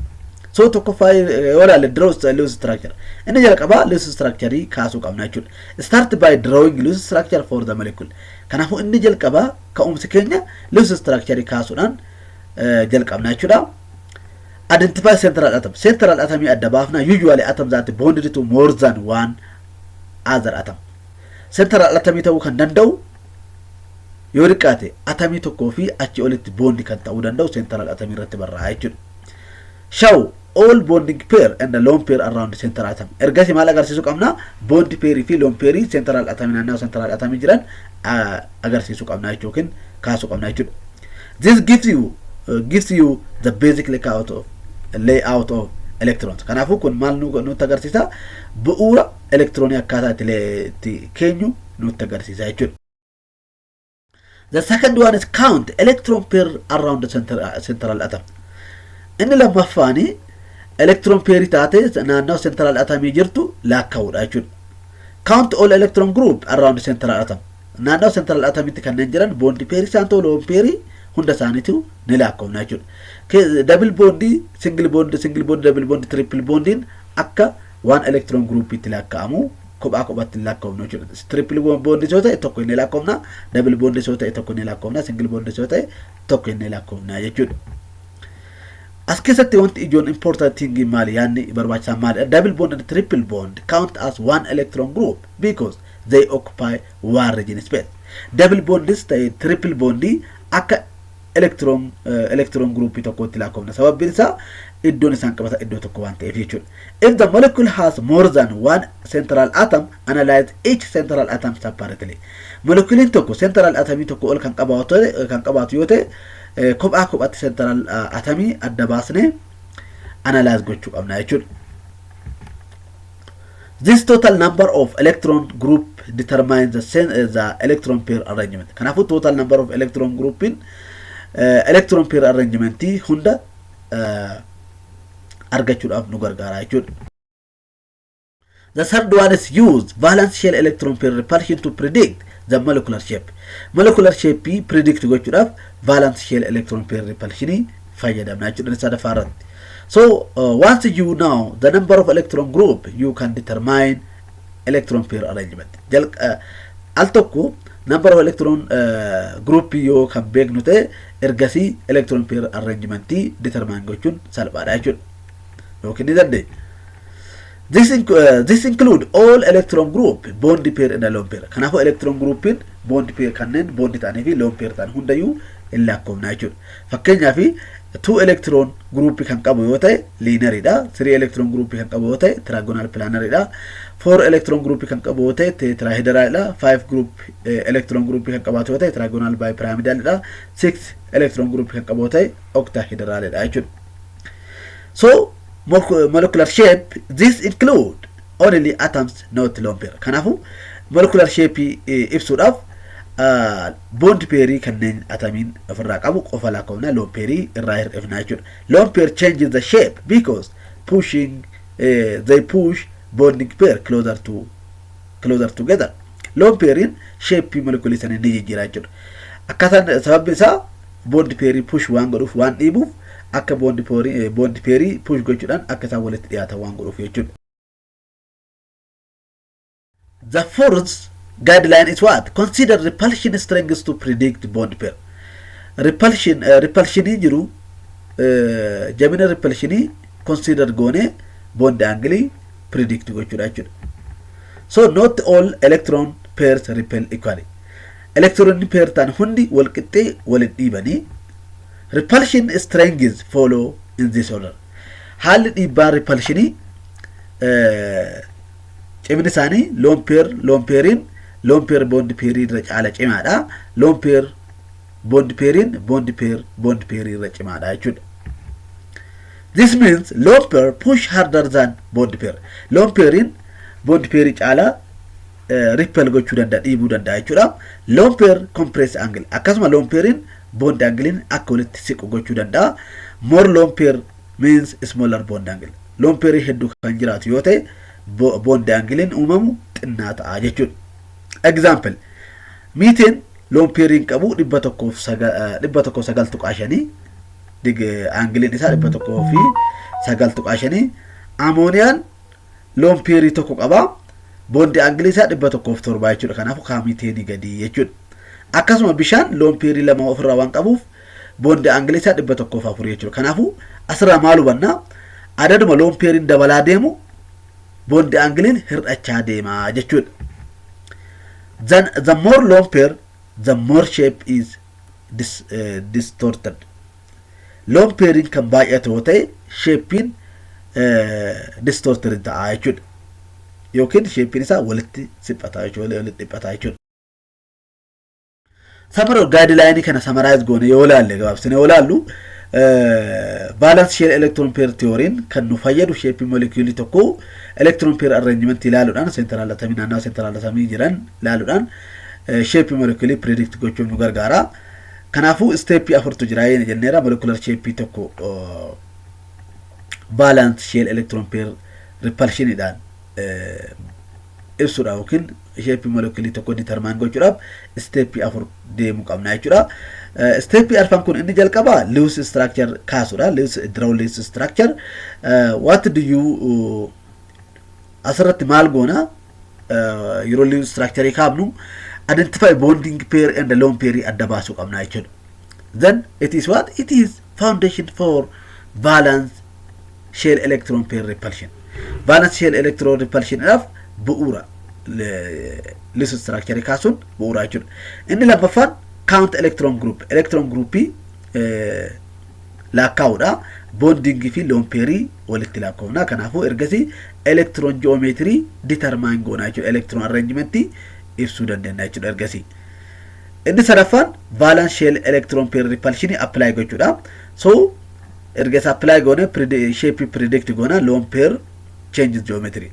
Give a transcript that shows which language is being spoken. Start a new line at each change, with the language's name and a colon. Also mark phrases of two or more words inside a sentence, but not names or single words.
Oromo: So tokkoffaa yoo ilaalle
English: draw Lewis structure.
Oromo: Inni jalqaba
English: Lewis structure
Oromo: kaasuu qabna jechuudha.
English: Start by drawing Lewis structure for the molecule.
Oromo: Kanaafuu inni jalqaba ka'umsi keenya
English: Lewis structure
Oromo: kaasuudhaan jalqabna jechuudha.
English: Identify central atom. Central atom
Oromo: adda baafna.
English: Usually atoms that bonded to more than one other atom. Central atom
Oromo: ta'uu kan danda'u yoo riqaate atomii tokkoo fi achi olitti bondi kan ta'uu danda'u
English: central atom
Oromo: irratti barraa'a jechuudha.
English: Show all bonding pair and the lone pair around the central atom.
Oromo: Ergasi maal agarsiisu qabna?
English: Bond pair
Oromo: fi
English: lone pair central atom
Oromo: naannoo
English: central atom
Oromo: jiran agarsiisu qabna jechuun kaasuu qabna jechuudha.
English: This gives you the basic layout of electrons.
Oromo: Kanaafuu kun maal nutti agarsiisa? Bu'uura elektiroonii akkaataa itti keenyu nutti agarsiisa jechuudha.
English: The second one is count electron pair around the central atom.
Oromo: Inni lammaffaani
English: electron pair
Oromo: taate naannoo
English: central atom
Oromo: jirtu lakkaa'uudha jechuudha.
English: Count all electron group around the central atom.
Oromo: Naannoo
English: central atomitti
Oromo: kanneen jiran
English: bond pair
Oromo: isaan ta'u
English: lone pair
Oromo: hunda isaaniitu ni lakkaa'uudha jechuudha.
English: Double bond, single bond, double bond, triple bondin
Oromo: akka
English: one electron group
Oromo: itti lakkaa'amu kophaa kophaatti lakkaa'umna jechuudha.
English: Triple bond
Oromo: yoo ta'e tokko inni lakkaa'umna,
English: double bond
Oromo: yoo ta'e tokko inni lakkaa'umna,
English: single bond
Oromo: yoo ta'e tokko inni lakkaa'umna jechuudha. as keessatti wanti ijoon
English: important thing
Oromo: maali yaanni barbaachisaa maali
English: double bond and triple bond count as one electron group because they occupy one region space double bond is triple bond akka electron group
Oromo: tokkotti lakkoofna sababbiin isaa iddoon isaan qabata iddoo tokko waan ta'eef jechuudha
English: if the molecule has more than one central atom analyze each central atom separately
Oromo: moleculein tokko
English: central atom
Oromo: tokko ol kan qabaatu yoo ta'e kophaatti
English: central atom
Oromo: adda baasne
English: analyze
Oromo: gochuu qabna jechuudha
English: this total number of electron group determines the electron pair arrangement kanaafuu total number of electron group in electron pair arrangement
Oromo: hunda argachuudhaaf nu gargaara jechuudha
English: the third one is use valence shell electron pair repulsion to predict the molecular shape predict gochuudhaaf valence shell electron pair repulsion
Oromo: fayyadamna jechuudha isa dafaarratti
English: so once you know the number of electron group you can determine electron pair arrangement
Oromo: al tokko
English: number of electron group
Oromo: yo kan beeknu ta'e ergasi
English: electron pair arrangement determine
Oromo: gochuun salphaadha jechuudha yookiin dandee
English: this include all electron group bond pair and lone pair kanaafuu electron group in bond pair kanneen bond
Oromo: ta'anii fi
English: lone pair
Oromo: ta'an hundayyuu lakkoofna jechuudha fakkeenyaaf
English: 2 electron group
Oromo: kan qabu yoo ta'e
English: linear dha
Oromo: 3
English: electron group
Oromo: kan qabu yoo ta'e
English: trigonal planar
Oromo: dha 4
English: electron group
Oromo: kan qabu yoo ta'e tetrahedral dha 5
English: group electron group
Oromo: kan qabaatu yoo ta'e
English: trigonal bipyramidal dha 6 electron group
Oromo: kan qabu yoo ta'e
English: octahedral
Oromo: dha jechuudha
English: so molecular shape this include only atoms not lone pair
Oromo: kanaafuu
English: molecular shape
Oromo: ibsuudhaaf
English: bond pair
Oromo: kanneen atomiin ofirraa qabu qofa lakkoofna
English: lone pair
Oromo: irraa hir'ifna jechuudha
English: lone pair changes the shape because they push bonding pair closer together lone pair
Oromo: in
English: shape molecule
Oromo: isaanii ni jijjiira jechuudha akkaataan sababni isaa
English: bond pair push
Oromo: waan godhuuf waan dhiibuuf akka
English: bond pair push
Oromo: gochuudhaan akka isaan walitti dhiyaatan waan godhuuf jechuudha
English: the fourth guideline is what consider repulsion strengths to predict bond pair repulsion
Oromo: jiru jabina
English: repulsion consider goone bond angle predict
Oromo: gochuudha jechuudha
English: so not all electron pairs repel equally electron pair
Oromo: tan hundi wal qixxee wal dhiibani
English: repulsion strengths follow in this order
Oromo: hal dhiibbaa
English: repulsion
Oromo: cimni isaanii
English: lone pairin lone pair bond pair
Oromo: irra caala cimaadha
English: lone pair bond pairin bond pair
Oromo: irra cimaadha
English: jechuudha this means lone pair push harder than bond pair lone pairin bond pair caala repel
Oromo: gochuu danda'a dhiibuu danda'a jechuudha
English: lone pair compress angle akkasuma lone pairin bond angle
Oromo: akka walitti siqu gochuu danda'a
English: more lone pair means smaller bond angle lone pair
Oromo: hedduu kan jiraatu yoo ta'e
English: bond angle
Oromo: uumamu xinnaa ta'a jechuudha
English: example methane lone pair qabu
Oromo: 109.5
English: dig angle
Oromo: isaa 109.5 ammonian
English: lone pair
Oromo: tokko qaba
English: bond angle
Oromo: isaa 107 jechuudha kanaafuu ka methane gadi jechuudha akkasuma bishaan lone pair lama ofirraa waan qabuuf
English: bond angle
Oromo: isaa 104 jechuudha kanaafuu asirraa maal hubanna adaduma
English: lone pair
Oromo: dabalaa deemu
English: bond angle
Oromo: hir'achaa deema jechuudha
English: then the more lone pair the more shape is distorted lone pair
Oromo: kan baay'atu yoo ta'e
English: shape distorted
Oromo: ta'a jechuudha yookiin shape isaa walitti siphataa jechuudha
English: summary guideline
Oromo: kana summarize goone yoo laalle gabaabsine yoo laallu
English: balance shell electron pair theory
Oromo: kan nu fayyadu
English: shape molecule
Oromo: tokko
English: electron pair arrangement
Oromo: ilaaluudhaan
English: central atom
Oromo: naannoo
English: central atom
Oromo: jiran ilaaluudhaan
English: shape molecule predict
Oromo: gochuuf nu gargaara kanaafuu step afurtu jira jenneera
English: molecular shape
Oromo: tokko
English: balance shell electron pair repulsion
Oromo: idaan ibsuudha yookiin
English: shape molecule
Oromo: tokko determine gochuudhaaf step afur deemu qabna jechuudha
English: step
Oromo: arfan kun inni jalqaba
English: Lewis structure kaasuudha Lewis structure what do you
Oromo: asirratti maal goona yeroo
English: Lewis structure kaabnu identify bonding pair and lone pair
Oromo: adda baasuu qabna jechuudha
English: then it is what it is foundation for valence shell electron pair repulsion. Valence shell electron repulsion enough bu'ura list structure
Oromo: kaasun bu'ura jechuudha. Inni lammaffaan
English: count electron group
Oromo: laakkaa'uudha. Bonding fi
English: lone pair
Oromo: walitti laakkaa'uuna. Kanaafuu ergasii
English: electron geometry determine
Oromo: goona jechuudha.
English: Electron arrangement
Oromo: ibsuu dandeenya jechuudha ergasii. Inni sadaffaan
English: valence shell electron pair repulsion apply
Oromo: gochuudha. So ergasii apply goone
English: shape predict
Oromo: goona
English: lone pair changes geometry.